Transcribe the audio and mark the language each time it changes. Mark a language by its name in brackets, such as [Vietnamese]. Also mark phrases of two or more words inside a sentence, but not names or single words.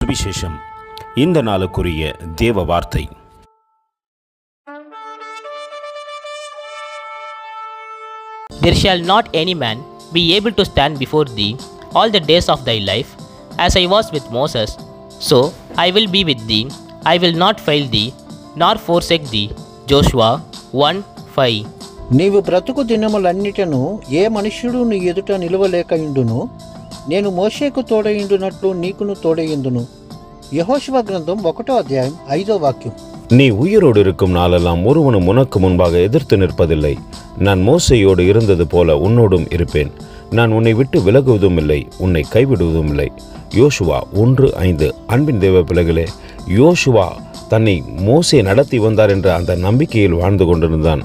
[Tamil] சுவிசேஷம். இந்த நாளுக்குரிய தேவ வார்த்தை. [English] There shall not any man be able to stand before thee all the days of thy life. As I was with Moses, so I will be with thee. I will not fail thee, nor forsake thee. Joshua 1:5. [Telugu] నీవు బ్రతుకు దినములన్నిటను ఏ మనుష్యుడు నీ ఎదుట నిలువలేకయుండును. నేను మోషేకు తోడయుండునట్లు నీకును తోడయుందును. యెహోషువ గ్రంథం 1వ అధ్యాయం 5వ వాక్యం. [Tamil] நீ உயிரோடு இருக்கும் நாளெல்லாம் ஒருவனும் உனக்கு முன்பாக எதிர்த்து நிற்பதில்லை. நான் மோசேயோடு இருந்தது போல உன்னோடும் இருப்பேன். நான் உன்னை விட்டு விலகுவதும் இல்லை, உன்னை கைவிடுவதும் இல்லை. யோசுவா 1:5. அன்பின் தேவ பிள்ளைகளே, யோசுவா தன்னை மோசே நடத்தி வந்தார் என்ற அந்த நம்பிக்கையில் வாழ்ந்து கொண்டிருந்தான்.